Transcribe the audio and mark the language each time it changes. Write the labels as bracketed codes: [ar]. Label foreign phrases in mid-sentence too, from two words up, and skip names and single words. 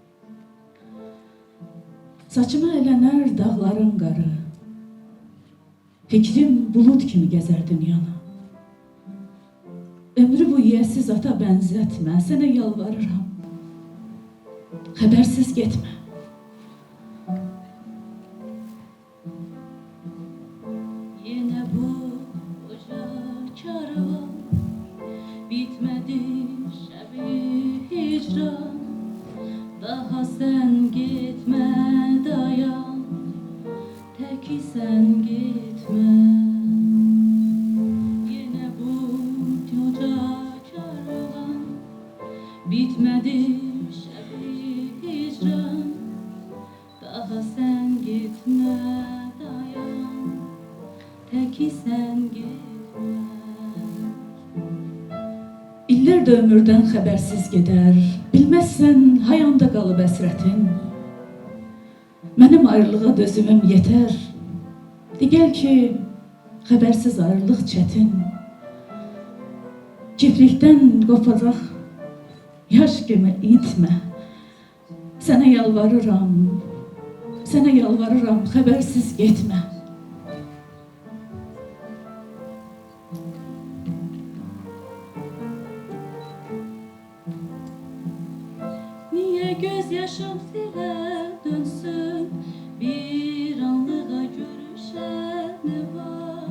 [az] Saçıma ələnər dağların qarı. Fikrim bulut kimi gəzər dünyanı. Ömrü bu yiyəsiz ata bənzətmə, sənə yalvarıram. Habersiz getmə. [tr] Yine bu koca karvan, bitmedi şebi hicran. Daha sen gitme dayan, teki sen gitme. Yine bu koca karvan, bitmedi şebi hicran. Daha sen gitme dayan, teki sen gitme. [az] İllər də ömürdən xəbərsiz gedər. Bilməzsən hayanda qalıb əsrətin. Mənim ayrılığa dözümüm yetər. Digər ki, xəbərsiz ayrılıq çətin. Kiprikdən qoparaq yaş kimi itmə. Sənə yalvarıram, xəbərsiz getmə. [tr] Niye gözyaşım silə dönsün, bir anlığa görüşen ne var?